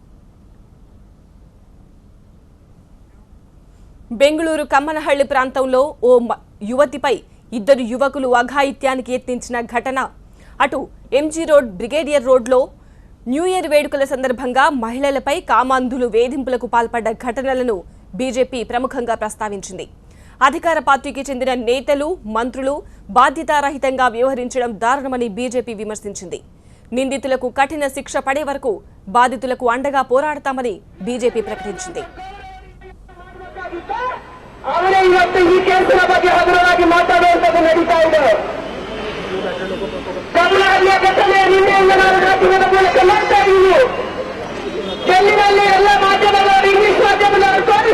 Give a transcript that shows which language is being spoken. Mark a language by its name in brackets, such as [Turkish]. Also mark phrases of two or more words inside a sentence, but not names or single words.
[Telugu] బెంగళూరు కమ్మనహళ్లి ప్రాంతంలో ఓ యువతిపై ఇద్దరు యువకులు అఘాయిత్యానికి యత్నించిన ఘటన, అటు ఎంజీ రోడ్, బ్రిగేడియర్ రోడ్లో [English] New Year [Telugu] వేడుకల సందర్భంగా మహిళలపై కామాంధులు వేధింపులకు పాల్పడ్డ ఘటనలను బీజేపీ ప్రముఖంగా ప్రస్తావించింది. అధికార పార్టీకి చెందిన నేతలు, మంత్రులు బాధ్యతారహితంగా వ్యవహరించడం దారుణమని బీజేపీ విమర్శించింది. నిందితులకు కఠిన శిక్ష పడే వరకు బాధితులకు అండగా పోరాడతామని బీజేపీ ప్రకటించింది. [Kannada] ಅವರೇ ಇವತ್ತು ಈ ಕೇಸಿನ ಬಗ್ಗೆ ಹಗುರವಾಗಿ ಮಾತಾಡುವಂಥದ್ದು ನಡೀತಾ ಇದೆ. ಕಮಲಹಳ್ಳಿಯ ಘಟನೆ ನಿನ್ನೆಯಿಂದ ನಾವು ಮಾಧ್ಯಮದ ಮೂಲಕ ಮಾಡ್ತಾ ಇದ್ದೀವಿ. ಡೆಲ್ಲಿನಲ್ಲಿ ಎಲ್ಲ ಮಾಧ್ಯಮದವರು, ಇಂಗ್ಲಿಷ್ ಮಾಧ್ಯಮದವರು